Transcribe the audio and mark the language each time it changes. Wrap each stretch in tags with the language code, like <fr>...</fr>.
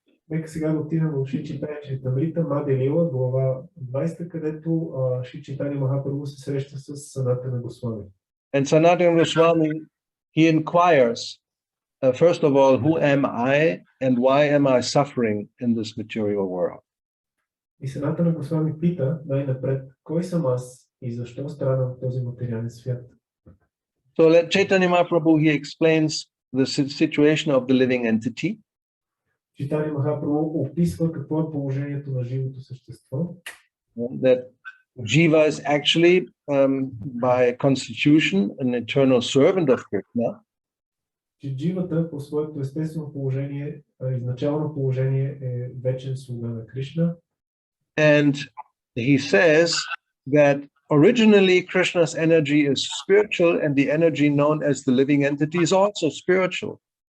<bg>Нека сега да отидем в Шри Чайтания Чаритамрита, Мадхя Лила, глава 20, където Шри Чайтания Махапрабху се среща с Санатана Госвами.</bg> <en>And Sanatana Goswami, he inquires, first of all, who am I and why am I suffering in this material world?</en> <bg>И Санатана Госвами пита най-напред, кой съм аз и защо страдам в този материален свят?</bg> <en>So let Chaitanya Mahaprabhu, he explains the situation of the living entity.</en> <bg>Чайтания Махапрабху описва какво е положението на живото същество.</bg> <en>That Jiva is actually, by constitution, an eternal servant of Krishna.</en> <bg>Че дживата по своето естествено положение, изначално положение е вечен слуга на Кришна.</bg> <en>And he says that originally Krishna's energy is spiritual and the energy known as the living entity is also spiritual.</en>